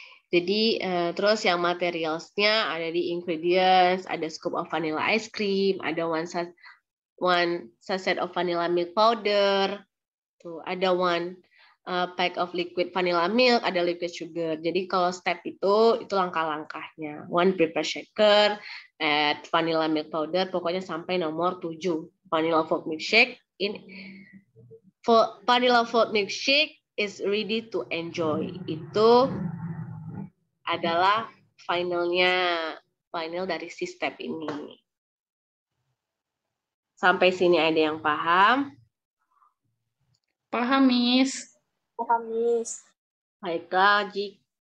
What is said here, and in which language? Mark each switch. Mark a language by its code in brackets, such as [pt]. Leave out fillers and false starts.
[id] Jadi, terus yang materialsnya ada di ingredients, ada [en] scoop of vanilla ice cream, [id] ada [en] one sachet of vanilla milk powder, [id] tuh, ada [en] one pack of liquid vanilla milk, [id] ada liquid sugar. Jadi kalau step itu langkah-langkahnya. [en] 1. Prepare shaker, add vanilla milk powder, [id] pokoknya sampai nomor 7. [en] Vanilla fruit milkshake vanilla fruit milkshake is ready to enjoy. [id] Itu adalah final dari si step ini. Sampai sini ada yang paham? Paham, Miss. Paham, Miss. Baiklah, Jik.